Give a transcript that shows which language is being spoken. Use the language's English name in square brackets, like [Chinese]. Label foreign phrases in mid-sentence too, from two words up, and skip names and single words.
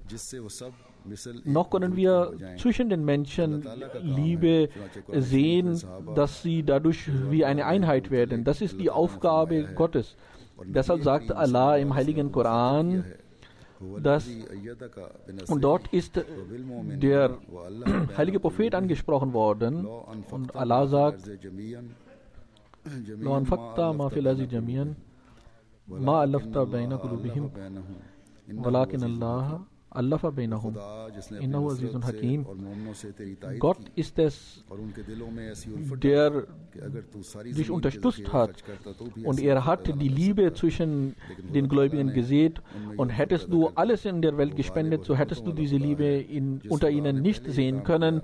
[German] Noch können wir zwischen den Menschen Liebe sehen, dass sie dadurch wie eine Einheit werden. Das ist die Aufgabe Gottes. Deshalb sagt Allah im Heiligen Koran, und dort ist der heilige Prophet angesprochen worden, und Allah sagt, [Arabic] لو أنفقت ما في الأرض جميعا ما ألفت بين قلوبهم ولكن الله ألف بينهم إنه عزيز حكيم. [German] Gott ist es, der dich unterstützt hat, und er hat die Liebe zwischen den Gläubigen gesät, und hättest du alles in der Welt gespendet, so hättest du diese Liebe unter ihnen nicht sehen können.